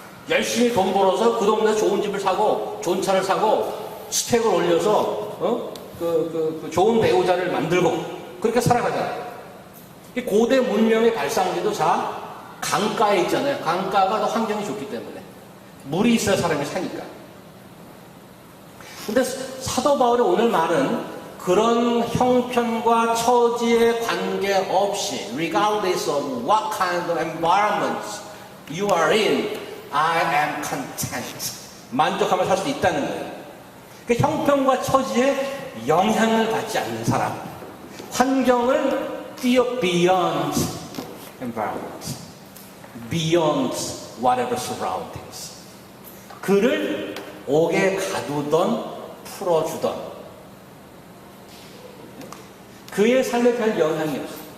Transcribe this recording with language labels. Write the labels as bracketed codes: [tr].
[ko] 열심히 돈 벌어서 그 동네에서 좋은 집을 사고 좋은 차를 사고 스펙을 올려서 좋은 배우자를 만들고 그렇게 살아가잖아요. 고대 문명의 발상지도 다 강가에 있잖아요. 강가가 더 환경이 좋기 때문에 물이 있어야 사람이 사니까. 근데 사도 바울의 오늘 말은 그런 형편과 처지에 관계없이 [en] regardless of what kind of environment you are in, I am content. [ko] 만족하며 살 수 있다는 거예요. 그 형편과 처지에 영향을 받지 않는 사람, 환경을 뛰어 [en] beyond environment, beyond whatever surroundings. [ko] 그를 옥에 가두던 풀어주던 그의 삶에 별 영향이 없어요.